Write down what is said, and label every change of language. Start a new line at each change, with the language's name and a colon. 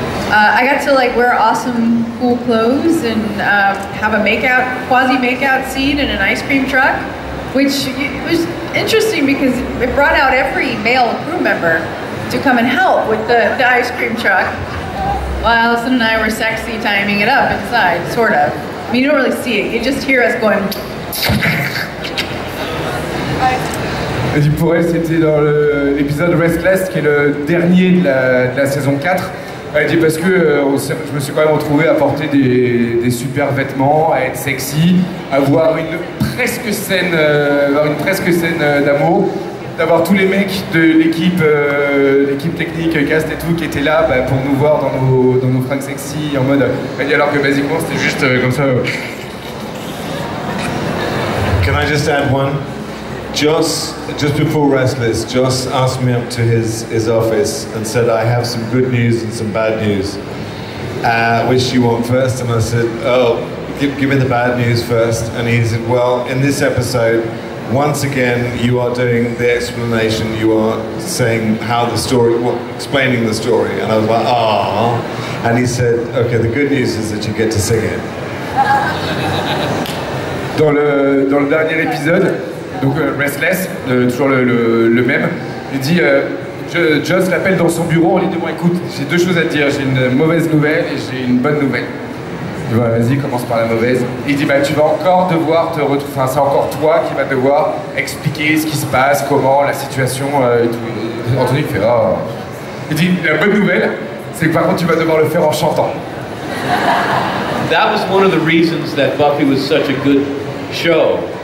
English: I got to like wear awesome cool clothes and have a quasi makeout scene in an ice cream truck, which was interesting because it brought out every male crew member to come and help with the ice cream truck, while Allison and I were sexy timing it up inside, sort of. I mean, you don't really see it, you just hear us going.
French: Et pour elle, c'était dans l'épisode Restless, qui est le dernier de la saison 4. Elle dit parce que je me suis quand même retrouvé à porter des super vêtements, à être sexy, à avoir une presque scène d'amour, d'avoir tous les mecs de l'équipe technique, cast et tout, qui étaient là pour nous voir dans nos fringues sexy, en mode. Elle dit alors que basiquement c'était juste comme ça.
English: Can I just add one? Just before Restless, Joss asked me up to his office and said, I have some good news and some bad news. Which do you want first? And I said, oh, give me the bad news first. And he said, well, in this episode, once again, you are doing the explanation, you are saying how the story, explaining the story. And I was like, ah. And he said, okay, the good news is that you get to sing it.
French: Dans le dernier épisode, donc Restless, toujours le même, il dit, Joss l'appelle dans son bureau, il dit, bon écoute, j'ai deux choses à te dire, j'ai une mauvaise nouvelle et j'ai une bonne nouvelle. Il dit, vas-y, commence par la mauvaise. Il dit, bah tu vas encore devoir te retrouver, enfin c'est encore toi qui vas devoir expliquer ce qui se passe, comment, la situation et tout. Anthony fait, oh. Il dit, la bonne nouvelle, c'est que par contre tu vas devoir le faire en chantant.
English: That was one of the reasons that Buffy was such a good show.